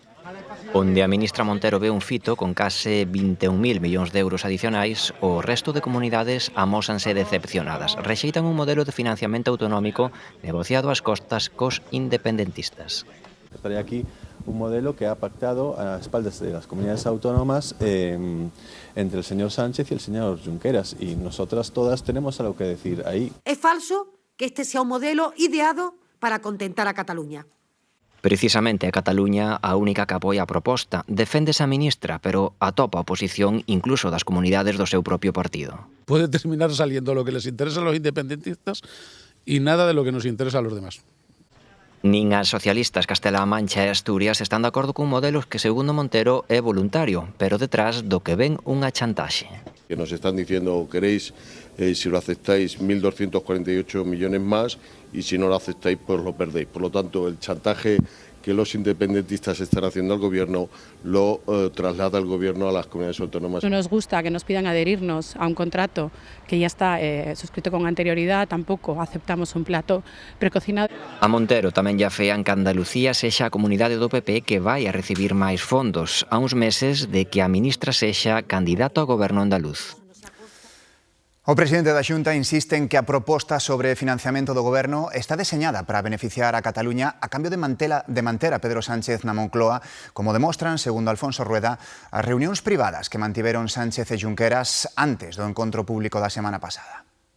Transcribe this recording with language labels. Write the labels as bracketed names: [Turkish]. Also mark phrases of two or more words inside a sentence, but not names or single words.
[Galician] Onde a ministra Montero ve un fito con case 21.000 millóns de euros adicionais, o resto de comunidades amósanse decepcionadas. Rexeitan un modelo de financiamento autonómico negociado ás costas cos independentistas. [Spanish] Trae aquí un modelo que ha pactado a espaldas de las comunidades autónomas entre el señor Sánchez y el señor Junqueras, y nosotras todas tenemos algo que decir ahí. Es falso que este sea un modelo ideado para contentar a Cataluña. [Galician] Precisamente a Cataluña a única que apoia a proposta. Deféndese a ministra, pero atopa a oposición incluso das comunidades do seu propio partido. [Spanish] Puede terminar saliendo lo que les interesa a los independentistas y nada de lo que nos interesa a los demás. [Galician] Nin as socialistas Castela-A Mancha e Asturias están de acordo cun modelo que, segundo Montero, é voluntario, pero detrás do que ven unha chantaxe. [Spanish] Que nos están diciendo, queréis, si lo aceptáis, 1.248 millones más, y si no lo aceptáis, pues lo perdéis. Por lo tanto, el chantaje que los independentistas están haciendo al gobierno lo traslada el gobierno a las comunidades autónomas. No nos gusta que nos pidan adherirnos a un contrato que ya está suscrito con anterioridad, tampoco aceptamos un plato precocinado. [Galician] A Montero tamén lle afean que Andalucía sexa a comunidade do PP que vai a recibir máis fondos, a uns meses de que a ministra sexa candidato ao goberno andaluz. O presidente da Xunta insiste en que a proposta sobre financiamento do goberno está deseñada para beneficiar a Cataluña a cambio de manter a Pedro Sánchez na Moncloa, como demostran, segundo Alfonso Rueda, as reunións privadas que mantiveron Sánchez e Junqueras antes do encontro público da semana pasada.